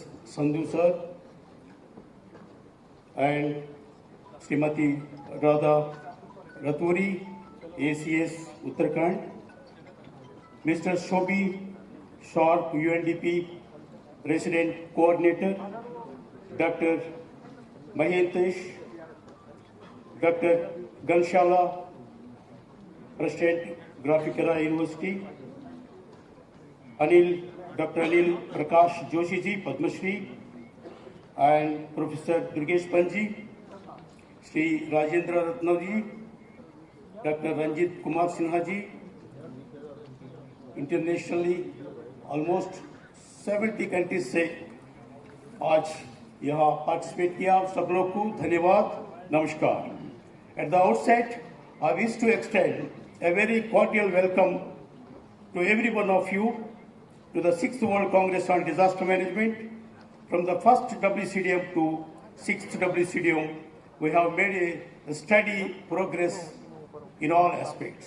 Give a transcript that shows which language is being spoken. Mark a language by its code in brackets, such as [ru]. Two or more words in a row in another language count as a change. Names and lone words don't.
[en] Sandhu sir, and Srimati Radha Raturi, ACS Uttarakhand, Mr. Shobi Sharp, UNDP Resident Coordinator, Dr. Mahentesh, Dr. Ganshala, President Graphikara University, Dr. Anil Prakash Joshi ji, Padma Shri, and Professor Durgesh Panji, Sri Rajendra Ratna ji, Dr. [hi] Ranjit Kumar Sinha ji, [en] internationally almost [hi] 70 कंट्रीज से आज यहाँ पार्टिसिपेट किया। आप सब लोग को धन्यवाद, नमस्कार। [en] At the outset, I wish to extend a very cordial welcome to every one of you to the 6th World Congress on Disaster Management. From the first WCDM to 6th WCDM, we have made a steady progress in all aspects.